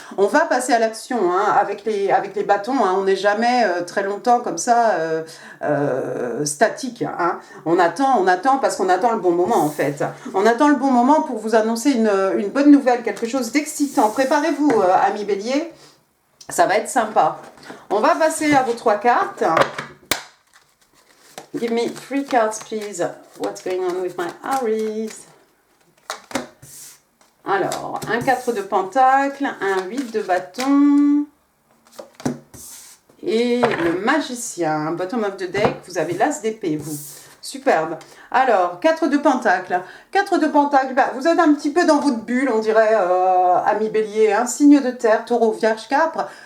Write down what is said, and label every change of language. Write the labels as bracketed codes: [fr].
[fr] On va passer à l'action hein, avec les bâtons, hein, on n'est jamais très longtemps comme ça statique. Hein. On attend parce qu'on attend le bon moment en fait. On attend le bon moment pour vous annoncer une bonne nouvelle, quelque chose d'excitant. Préparez-vous, amis Bélier. Ça va être sympa. On va passer à vos 3 cartes. [en] Give me 3 cards, please. What's going on with my Aries? [fr] Alors, un 4 de pentacle, un 8 de bâton et le magicien. [en] Bottom of the deck, [fr] vous avez l'as d'épée, vous. Superbe. Alors, 4 de pentacle. 4 de pentacle, vous êtes un petit peu dans votre bulle, on dirait, ami Bélier, hein, signe de terre, taureau, vierge, capre.